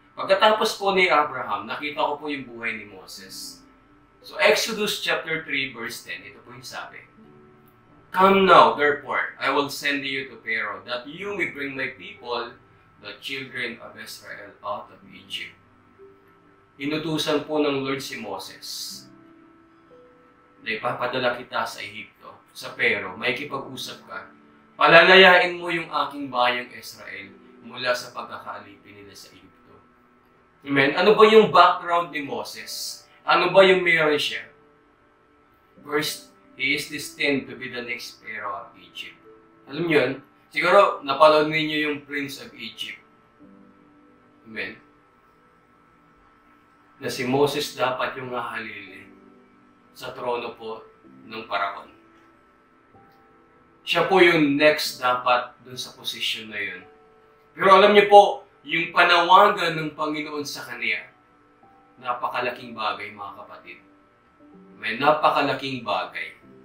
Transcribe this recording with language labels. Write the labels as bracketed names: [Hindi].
[Filipino] Pagkatapos po ni Abraham, nakita ko po yung buhay ni Moses. [English] So Exodus chapter 3 verse 10, [Filipino] ito po yung sabi. [English] Come now, therefore, I will send you to Pharaoh, that you may bring my people, the children of Israel, out of Egypt. [Filipino] Inutusan po ng Lord si Moses na ipapadala kita sa Ehipto, sa Pharaoh, may kipag-usap ka. Palalayain mo yung aking bayang Israel mula sa pagkakaalipin nila sa Ehipto. Amen? Ano ba yung background ni Moses? Ano ba yung meron siya? [English] First, he is destined to be the next Pharaoh of Egypt. [Filipino] Alam niyo yun? Siguro, napanood ninyo yung Prince of Egypt. Amen? Na si Moses dapat yung hahalili sa trono po ng Paraon. Siya po yung next dapat dun sa posisyon na yun. Pero alam niyo po, yung panawagan ng Panginoon sa kanya, napakalaking bagay mga kapatid. May napakalaking bagay.